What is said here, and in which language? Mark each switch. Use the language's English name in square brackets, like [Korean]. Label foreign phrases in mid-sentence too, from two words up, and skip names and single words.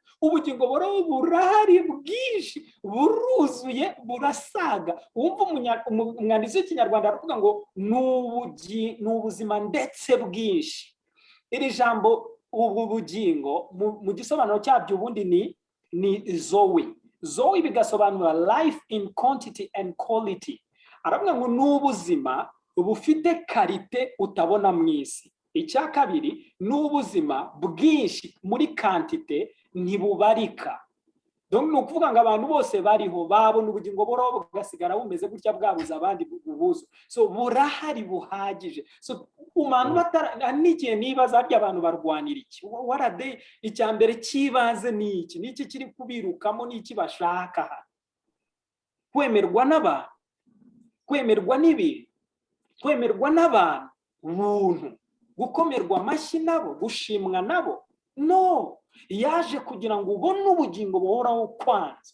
[Kinyarwanda] Ubugingo buhoraho burahari bwinshi, buruzuye, burasaga. Wumva umwanditsi w'ikinyarwanda aravuga ngo ni ubuzima ndetse bwinshi. Iri jambo ubu bugingo mu gisobanuro cyabyo ubundi ni zoe. Zoe bigasobanura [English] life in quantity and quality. [Kinyarwanda] Aravuga ngo ni ubuzima bufite karite utabona mu isi. Icya kabiri ni ubuzima bwinshi muri kantite ntibubarika. Donc ni ukuvuga ngo abantu bose bariho babona ubugingo buhoraho bugasigara bumeze gutya bwabuze abandi bubuzo. So burahari buhagije. So umuntu n'igihe nibaza harya abantu barwanira iki? [English] What are they? [Kinyarwanda] Icya mbere kibaze ni iki? Niki kiri kubirukamo, niki bashaka? Kwemerwa n'abantu, kwemerwa n'ibintu, kwemerwa n'abantu, ubuntu, gukomerwa amashyi nabo, gushimwa nabo? No, yaje kugira ngo ubone ubugingo buhoraho kwanza.